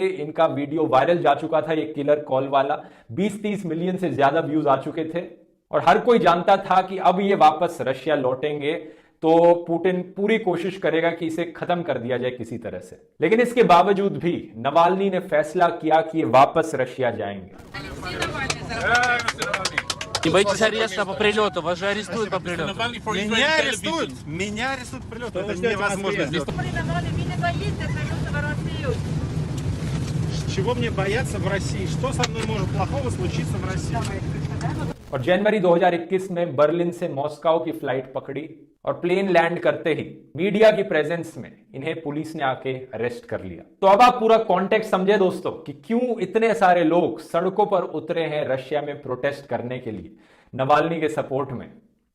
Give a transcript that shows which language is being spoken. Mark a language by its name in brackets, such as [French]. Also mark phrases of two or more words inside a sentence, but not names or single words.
[Hindi] इनका वीडियो वायरल जा चुका था, ये [English] killer call [Hindi] वाला, 20-30 मिलियन से ज्यादा व्यूज आ चुके थे और हर कोई जानता था कि अब ये वापस रशिया लौटेंगे तो पुतिन पूरी कोशिश करेगा कि इसे खत्म कर दिया जाए किसी तरह से। लेकिन इसके बावजूद भी नवाल्नी ने फैसला किया कि ये वापस रशिया जाएंगे। [Russian] Не боитесь ареста по прилету? Вас же арестуют по прилету. Меня арестуют? Меня арестуют по прилету. Это невозможно сделать. Чего мне бояться в России? Что со мной может плохого случиться в России? [Hindi] और जनवरी 2021 में बर्लिन से मॉस्को की फ्लाइट पकड़ी और [English] plane land [Hindi] करते ही मीडिया की प्रेजेंस में इन्हें पुलिस ने आके अरेस्ट कर लिया। तो अब आप पूरा कॉन्टेक्स्ट समझे दोस्तों कि क्यों इतने सारे लोग सड़कों पर उतरे हैं रशिया में प्रोटेस्ट करने के लिए नवाल्नी के सपोर्ट में।